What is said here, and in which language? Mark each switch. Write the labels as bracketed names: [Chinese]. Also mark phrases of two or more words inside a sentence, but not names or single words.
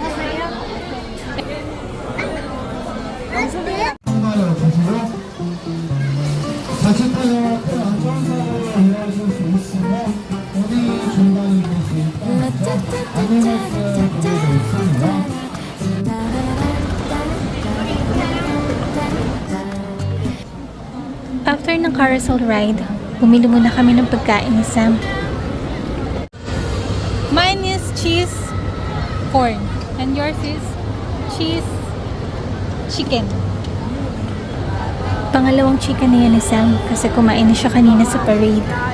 [Korean] 한마디로 보시고 자칫 안전사고로 이어질 수 있으면 어디 중간이 계시니까 안내 말씀 드리고 있습니다. [Filipino] After ng [English] carousel ride, [Filipino] bumili muna kami ng pagkain ni Sam. [English] Mine is cheese corn. And yours is cheese chicken. [Filipino] Pangalawang chicken na yan ni Sam kasi kumain na siya kanina sa parade.